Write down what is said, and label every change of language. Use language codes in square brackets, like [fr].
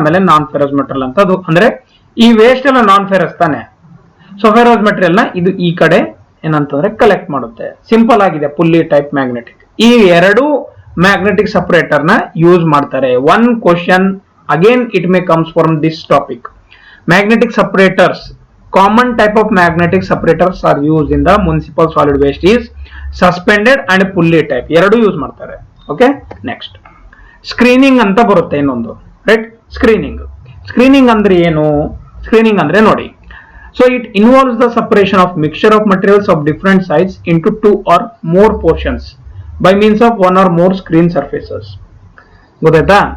[kn] ಆಮೇಲೆ ನಾನ್ ಫೆರೋಸ್ ಮೆಟೀರಿಯಲ್ ಅಂತ. ಅದು ಅಂದ್ರೆ ಈ ವೇಸ್ಟ್ ಎಲ್ಲ ನಾನ್ ಫೆರಸ್ ತಾನೆ. ಸೊ ಫೆರೋಸ್ ಮೆಟೀರಿಯಲ್ ನ ಇದು ಈ ಕಡೆ ಏನಂತಂದ್ರೆ ಕಲೆಕ್ಟ್ ಮಾಡುತ್ತೆ. ಸಿಂಪಲ್ ಆಗಿದೆ ಪುಲ್ಲಿ ಟೈಪ್ ಮ್ಯಾಗ್ನೆಟಿಕ್. ಈ ಎರಡು ಮ್ಯಾಗ್ನೆಟಿಕ್ ಸಪರೇಟರ್ ನ ಯೂಸ್ ಮಾಡ್ತಾರೆ. [en] One question again it may comes from this topic. Magnetic separators, common type of magnetic separators are used in the municipal solid waste is suspended and pulley type. [kn] ಎರಡು use ಮಾಡ್ತಾರೆ. Okay, next screening ಅಂತ ಬರುತ್ತೆ ಇನ್ನೊಂದು right. Screening ಅಂದ್ರೆ ಏನು? [en] Screening ಅಂದ್ರೆ ನೋಡಿ, so it involves the separation of mixture of materials of different size into 2 or more portions by means of 1 or more screen surfaces. [kn] ಗೊತ್ತಾಯ್ತಾ?